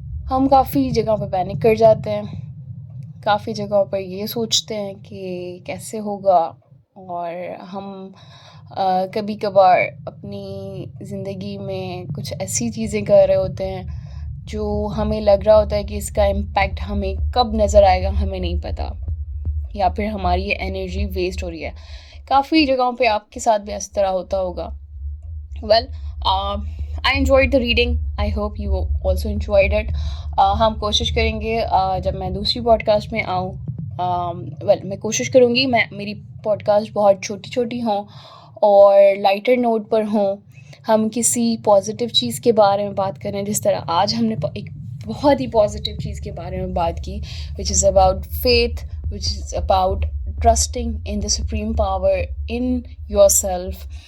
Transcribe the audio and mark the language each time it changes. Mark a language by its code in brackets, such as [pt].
[ur] ہم کافی جگہ پہ پینک کر جاتے ہیں, کافی جگہوں پر یہ سوچتے ہیں کہ کیسے ہوگا, اور ہم کبھی کبھار اپنی زندگی میں کچھ ایسی چیزیں کر رہے ہوتے ہیں جو ہمیں لگ رہا ہوتا ہے کہ اس کا امپیکٹ ہمیں کب نظر آئے گا ہمیں نہیں پتہ, یا پھر ہماری یہ انرجی ویسٹ ہو رہی ہے. کافی جگہوں پہ آپ کے ساتھ بھی اس طرح ہوتا ہوگا. [en] Well I enjoyed the reading. I hope you also enjoyed it. [ur] ہم کوشش کریں گے جب میں دوسری پوڈ کاسٹ میں آؤں, میں کوشش کروں گی میری پوڈ کاسٹ بہت چھوٹی ہوں اور لائٹر نوٹ پر ہوں, ہم کسی پازیٹیو چیز کے بارے میں بات کریں، جس طرح آج ہم نے ایک بہت ہی پازیٹیو چیز کے بارے میں بات کی، [en] Which is about faith, which is about trusting in the supreme power in your self.